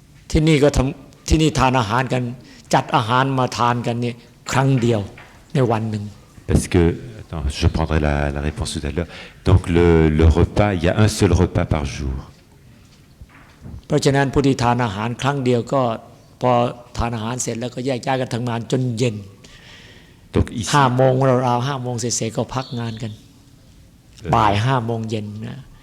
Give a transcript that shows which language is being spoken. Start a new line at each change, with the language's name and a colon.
Thai: ที่นี่ก็ที่นี่ทานอาหารกันจัดอาหารมาทานกันนี่ครั้งเดียวในวันหนึ่ง
French: Parce que attends, je prendrai la réponse tout à l'heure. Donc le repas, il y a un seul repas par jour.
Thai: เพราะฉะนั้นผู้ที่ทานอาหารครั้งเดียวก็พอทานอาหารเสร็จแล้วก็แยกย้ายกันทำงานจนเย็น
French: Donc ici
Thai: 5:00 นราวๆ 5:00 นเสร็จๆก็พักงานกันบ่าย 5:00 นเย็นนะ